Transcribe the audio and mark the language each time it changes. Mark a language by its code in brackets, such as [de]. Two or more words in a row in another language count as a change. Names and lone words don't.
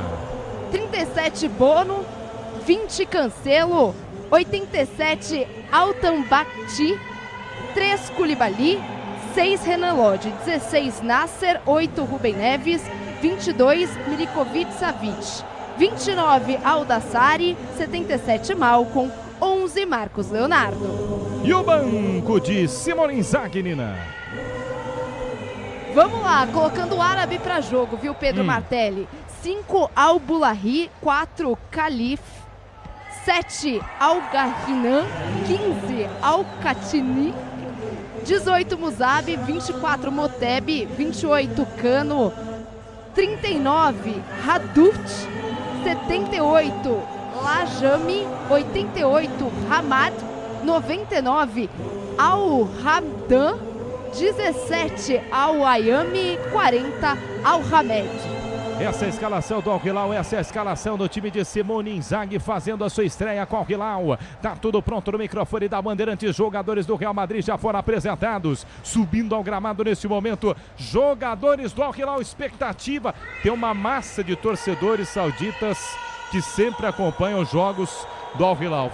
[pt] 37 Bono, 20 Cancelo, 87 Altamambakti, 3 Koulibaly, 6 Renan Lodge, 16 Nasser, 8 Rubem Neves, 22 Milinkovic Savic, 29 Aldassari, 77 Malcom, 11 Marcos Leonardo. E o banco de Simone Inzaghi, Nina? Vamos lá, colocando o árabe para jogo, viu, Pedro Martelli? 5 Al-Bulahi, 4 Khalif, 7 Al-Garhinan, 15 Al-Khatini, 18 Musabi, 24 Moteb, 28 Cano, 39 Hadut, 78 Lajami, 88 Hamad, 99 Al-Hamdan, 17 Al-Ayami, 40 Al-Hamed. Essa é a escalação do Al Hilal, essa é a escalação do time de Simone Inzaghi fazendo a sua estreia com o Al Hilal. Tá tudo pronto no microfone da Bandeirantes. Jogadores do Real Madrid já foram apresentados, subindo ao gramado neste momento. Jogadores do Al Hilal, expectativa. Tem uma massa de torcedores sauditas que sempre acompanham os jogos do Al Hilal.